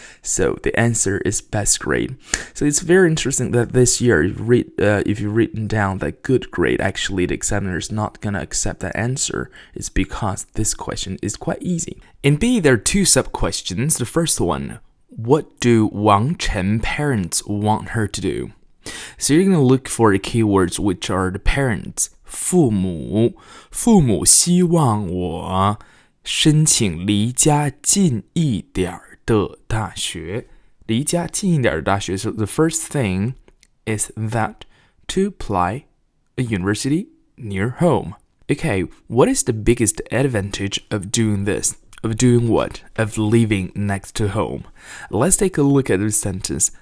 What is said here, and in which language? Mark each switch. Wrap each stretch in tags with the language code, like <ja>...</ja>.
<en>So the answer is best grade. So it's very interesting that this year, if you've written down that good grade, actually the examiner is not going to accept that answer. It's because this question is quite easy. In B, there are two sub-questions. The first one, what do Wang Chen parents want her to do? So you're going to look for the keywords which are the parents.</en> <zh>父母希望我申请离家近一点的大学。离家近一点的大学。</zh> <en>So the first thing is that to apply a university near home. Okay, what is the biggest advantage of doing this? Of doing what? Of living next to home. Let's take a look at this sentence.</en>